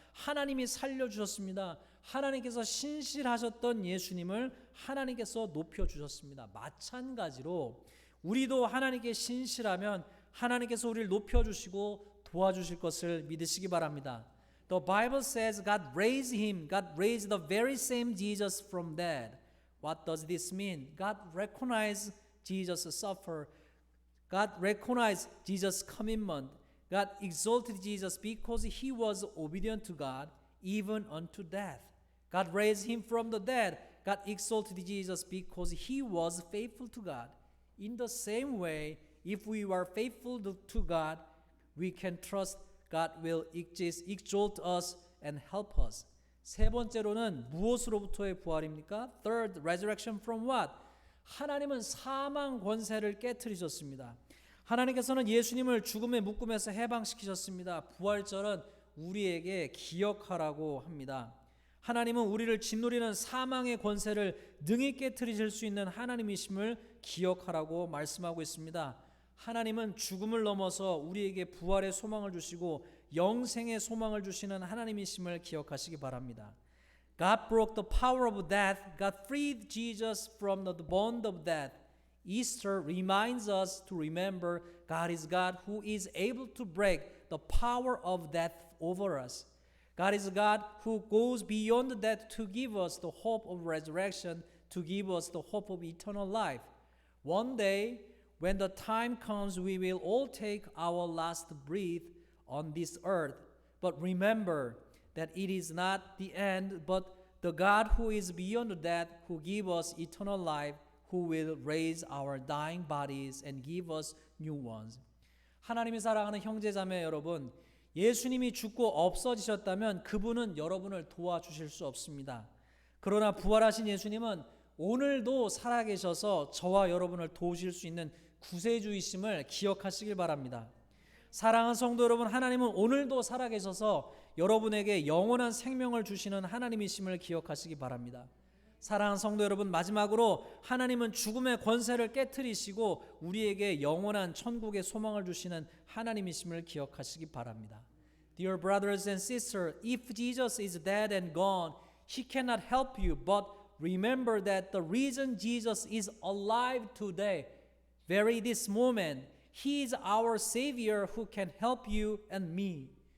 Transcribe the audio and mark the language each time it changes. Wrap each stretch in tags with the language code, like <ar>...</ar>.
<ko>하나님이 살려주셨습니다. 하나님께서 신실하셨던 예수님을 하나님께서 높여주셨습니다. 마찬가지로 우리도 하나님께 신실하면 하나님께서 우리를 높여주시고 도와주실 것을 믿으시기 바랍니다.</ko> <en>The Bible says God raised him. God raised the very same Jesus from dead. What does this mean? God recognized Jesus suffer. God recognized Jesus' commitment. God exalted Jesus because he was obedient to God even unto death. God raised him from the dead. God exalted Jesus because he was faithful to God. In the same way, if we are faithful to God, we can trust God will exalt us and help us.</en> <ko>세 번째로는 무엇으로부터의 부활입니까?</ko> <en>Third, resurrection from what?</en> <ko>하나님은 사망 권세를 깨트리셨습니다. 하나님께서는 예수님을 죽음의 묶음에서 해방시키셨습니다. 부활절은 우리에게 기억하라고 합니다. 하나님은 우리를 짓누리는 사망의 권세를 능히 깨트리실 수 있는 하나님이심을 기억하라고 말씀하고 있습니다. 하나님은 죽음을 넘어서 우리에게 부활의 소망을 주시고 영생의 소망을 주시는 하나님이심을 기억하시기 바랍니다.</ko> <en>God broke the power of death. God freed Jesus from the bond of death. Easter reminds us to remember God is God who is able to break the power of death over us. God is God who goes beyond death to give us the hope of resurrection, to give us the hope of eternal life. One day, when the time comes, we will all take our last breath on this earth. But remember that it is not the end, but the God who is beyond death, who gives us eternal life, who will raise our dying bodies and give us new ones.</en> <ko>하나님이 사랑하는 형제자매 여러분, 예수님이 죽고 없어지셨다면 그분은 여러분을 도와주실 수 없습니다. 그러나 부활하신 예수님은 오늘도 살아계셔서 저와 여러분을 도우실 수 있는 구세주이심을 기억하시길 바랍니다. 사랑하는 성도 여러분, 하나님은 오늘도 살아계셔서 여러분에게 영원한 생명을 주시는 하나님이심을 기억하시기 바랍니다. 사랑하는 성도 여러분, 마지막으로 하나님은 죽음의 권세를 깨트리시고 우리에게 영원한 천국의 소망을 주시는 하나님이심을 기억하시기 바랍니다.</ko> <en>Dear brothers and sisters, if Jesus is dead and gone, He cannot help you, but remember that the reason Jesus is alive today, very this moment, He is our Savior who can help you and me.</en>